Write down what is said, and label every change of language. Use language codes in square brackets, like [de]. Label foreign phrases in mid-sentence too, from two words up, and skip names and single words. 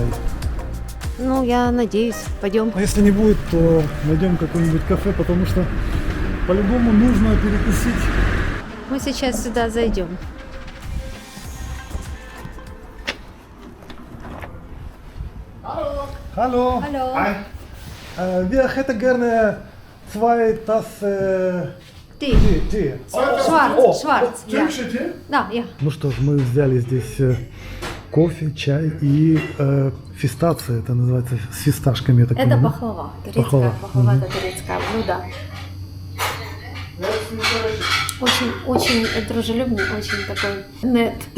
[ru] Ну, я надеюсь, пойдем. А если не будет, то найдем какое-нибудь кафе, потому что по-любому нужно перекусить. Мы сейчас сюда зайдем. [de] Hallo. Hallo. Hi. Wir hätten gerne 2 Tassen [ru] Ты. [de] Tee. Schwarz, schwarz. Ja. Türkische Tee? [ru] Да, я. Ну что ж, мы взяли здесь кофе, чай и фистация, это называется, с фисташками. Я так Это понимаю. пахлава. Турецкая Пахлава. пахлава, это турецкое блюдо. Очень, очень дружелюбный, очень такой нет.